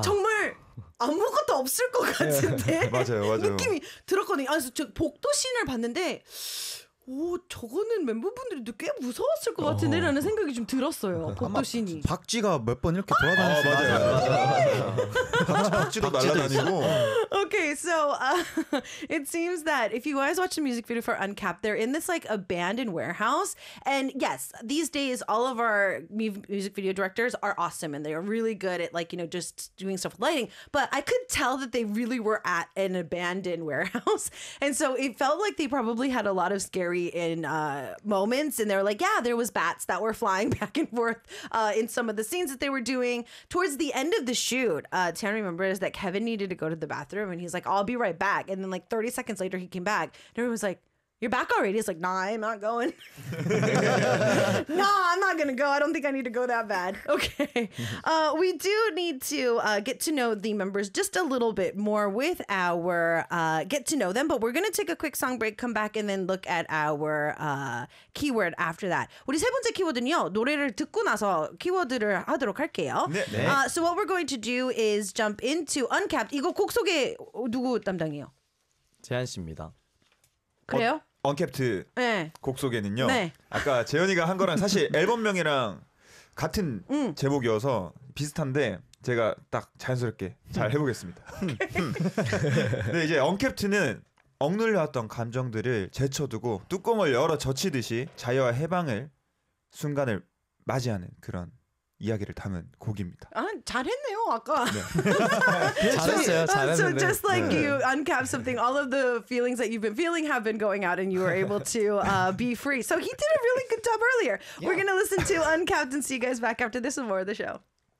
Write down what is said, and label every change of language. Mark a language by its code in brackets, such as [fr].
[ko] 정말 아무것도 없을 것 같은데 맞아요, 맞아요. 느낌이 들었거든요. 아, 저 복도 씬을 봤는데 오 저거는 멤버분들이 꽤 무서웠을 것 같은데 어. 라는 생각이 좀 들었어요. 복도 씬이 박쥐가 몇 번 이렇게 돌아다녔어요. 아, 맞아요. 맞아요. 박쥐도 날아다니고 [en] Okay, so it seems that if you guys watch the music video for Uncapped, they're in this like abandoned warehouse. And yes, these days, all of our music video directors are awesome and they are really good at like, you know, just doing stuff with lighting. But I could tell that they really were at an abandoned warehouse. And so it felt like they probably had a lot of scary in moments. And they were like, yeah, there was bats that were flying back and forth in some of the scenes that they were doing. Towards the end of the shoot, Tan remembers that Kevin needed to go to the bathroom. And he's like, I'll be right back. And then like 30 seconds later, he came back. And everyone was like, you're back already? He's like, nah, I'm not going. Nah, I'm not going to go. I don't think I need to go that bad. Okay. We do need to get to know the members just a little bit more with our get to know them. But we're going to take a quick song break, come back, and then look at our keyword after that. [ko] 우리 세 번째 키워드는요. 노래를 듣고 나서 키워드를 하도록 할게요. 네, 네. [en] So what we're going to do is jump into Uncapped. [ko] 이거 곡 소개 누구 담당이에요? 재한 씨입니다. 그래요? 언캡트 네. 곡 소개는요. 네. 아까 재현이가 한 거랑 사실 앨범명이랑 같은 제목이어서 비슷한데 제가 딱 자연스럽게 잘 해보겠습니다. 네, 이제 언캡트는 억눌려왔던 감정들을 제쳐두고 뚜껑을 열어 젖히듯이 자유와 해방을 순간을 맞이하는 그런 이야기를 담은 곡입니다. 아, 잘했네요 아까. 네. 잘했어요. 잘했는데. [en] So just like 네. you uncap something, all of the feelings that you've been feeling have been going out, and you were able to be free. So he did a really good job earlier. Yeah. We're gonna listen to Uncapped and see you guys back after this and more of the show.